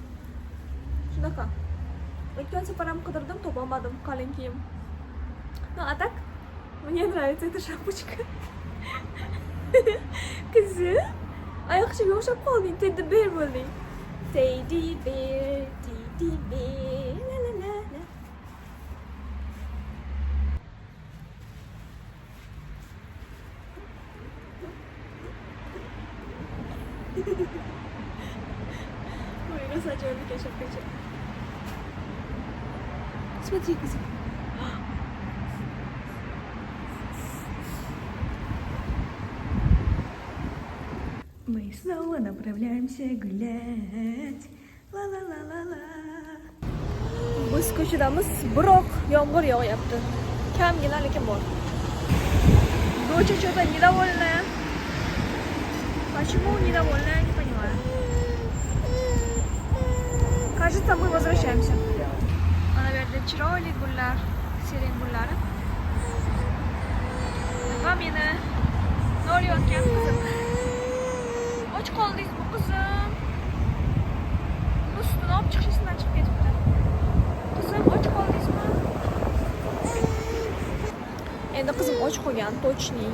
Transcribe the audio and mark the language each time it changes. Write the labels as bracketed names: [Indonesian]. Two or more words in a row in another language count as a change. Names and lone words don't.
[Uzbek] Shunaqa. O'tgan safar ham qidirdim, topolmadim qalin kiyim. [Russian] No, a так мне нравится эта шапочка. [Uzbek] Qizim, oyoqchiga o'xshab qolding, [English] teddy bear [Uzbek] bo'lding. [English] Teddy bear. La la la la. [Russian] Ой, рассадила кешев печень. Смотри, козик. Мы снова направляемся гулять. Ла-ла-ла-ла-ла. [Uzbek] Biz ko'chadamiz, biroq yomg'ir yog'yapti. Kamgina lekin bor. [Russian] Доча что-то недовольная. Почему недовольная, не понимаю. Кажется, мы возвращаемся. [Uzbek] Ana yerda chiroyli gullar, seren gullari. Va meni nolayotgan qizim. Och qoldingizmi qizim? Ustini olib chiqishingizdan chiqib ketibdi. Qizim, och qoldingizmi? Endi qizim och qolgan, точный.